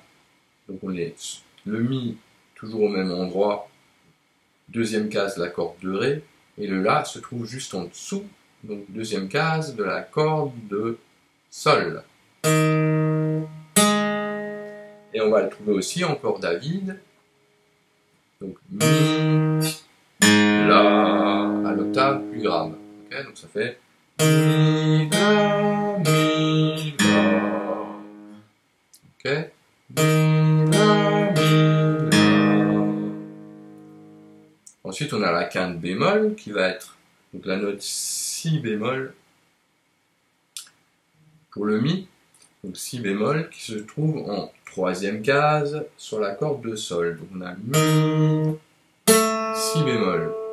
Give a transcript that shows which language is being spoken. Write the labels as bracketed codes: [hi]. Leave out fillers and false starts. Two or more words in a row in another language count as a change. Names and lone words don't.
[fr] Donc on est le Mi toujours au même endroit, deuxième case de la corde de Ré, et le La se trouve juste en dessous, donc deuxième case de la corde de Sol. Et on va le trouver aussi en corde à vide. Donc Mi, La, à l'octave plus grave. Okay, donc ça fait Mi, La, Mi, La. Ok, Mi, La, Mi, La. Ensuite, on a la quinte bémol qui va être donc la note Si bémol pour le Mi. Donc Si bémol qui se trouve en troisième case sur la corde de sol. Donc on a Mi, Si bémol.